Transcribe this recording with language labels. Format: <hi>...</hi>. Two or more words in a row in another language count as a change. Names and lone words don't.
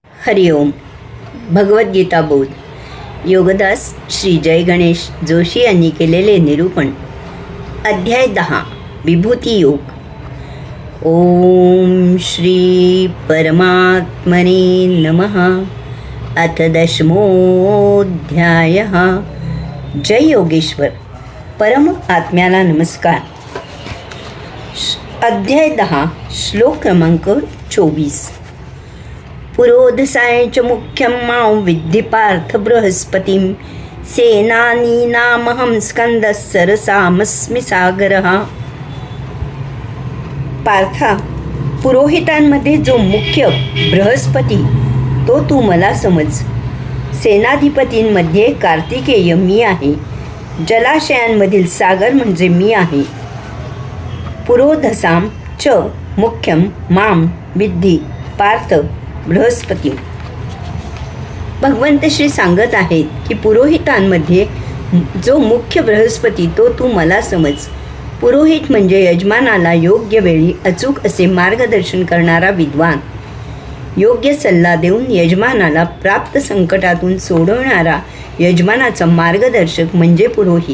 <mr>हरिओम. भगवद्गीता बोध योगदास श्री जय गणेश जोशी यांनी केलेले निरूपण. अध्याय 10 विभूती योग.</mr> <sa>ओम श्री परमात्मने नमः. अथ 10मोऽध्यायः.</sa> <mr>जय योगेश्वर. परम आत्म्याला नमस्कार. अध्याय 10 श्लोक क्रमांक 24.</mr> <sa>पुरोधसाय च मुख्यं मां विद्धि पार्थ बृहस्पतिं सेनानीनामहं स्कंदः सरसामस्मि सागरः.</sa> <mr>पार्था, पुरोहितांमध्ये जो मुख्य बृहस्पती तो तू मला समज. सेनाधिपतींमध्ये कार्तिकेय मी आहे. जलाशयांमधील सागर म्हणजे मी आहे.</mr> <sa>पुरोधसां च मुख्यं मां विद्धि पार्थ बृहस्पती.</sa> <mr>भगवंत श्री सांगत आहेत की पुरोहितांमध्ये जो मुख्य बृहस्पती तो तू मला समज. पुरोहित म्हणजे यजमानाला योग्य वेळी अचूक असे मार्गदर्शन करणारा विद्वान. योग्य सल्ला देऊन यजमानाला प्राप्त संकटातून सोडवणारा यजमानाचा मार्गदर्शक म्हणजे पुरोहित.</mr>